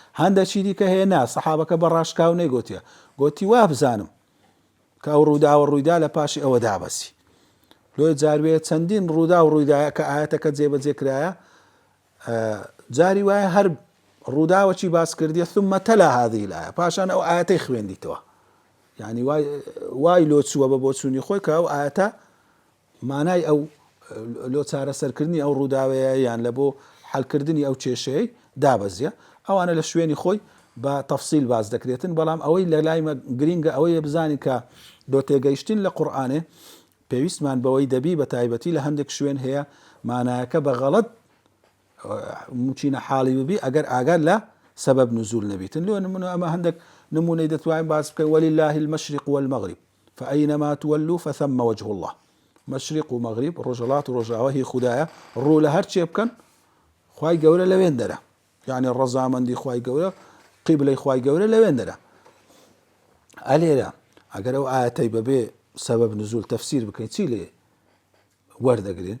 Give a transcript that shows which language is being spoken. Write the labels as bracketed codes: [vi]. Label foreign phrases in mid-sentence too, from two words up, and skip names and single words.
[ckb] هەندێکی دیکە هەیە نا سەحابەکە بە ڕاشکاو نەیگوتیە، گوتی وا بزانم کە ئەو ڕووداوە ڕوویدا لە پاشی ئەوە دابەزی. لۆی جاروێ چەندین ڕوودا و ڕوویدایە کە ئاەتەکە جێبەجێ کرایە جاری وایە هەر ڕووداوەکی باس کردیە [ar] ثم تلا هذه الآية [ckb] پاشان ئەو ئاەتەی خوێندیتەوە، یعنی وای لۆ چووە بە بۆ چوونی خۆی کە ئەو ئاەتە مانای ئەو لۆ چارەسەرکردنی ئەو ڕووداوەیە یان لە بۆ حەلکردنی ئەو کێشەیەی دابەزیە. ئەوانە لە شوێنی خۆی بە تەفسیل باز دەکرێتن، بەڵام ئەوەی لە لایمە گرینگە ئەوەیە بزانی کە دۆ تێگەیشتن لە قورئانێ پێویستمان بەوەی دەبی بە تایبەتی لە هەندێک شوێن هەیە مانایەکە بە غەڵەت موچینە حاڵی ببی ئەگەر ئاگار لە سەبەب نزول نەبیتن. لۆ نمونە ئەمە هەندێک نمونەی دەتوانین باس بکەین [ar] ولله المشرق والمغرب فأينما تولوا فثم وجه الله. [ckb] مشرق و مغرب ڕۆژهەڵات و ڕۆژاوە هی خوددایە ڕوو لە هەر چێ بکەن خوای گەورە لەوێن دەرە، یعنی ڕەزامەندی خوای گەورە قیبلەی خوای گەورە لەوێن دەرە. ئەلێرە ئەگەر ئەو ئاەتەی بەبێ سەبەب نزول تەفسیر بکەین چی لێ وەردەگرین؟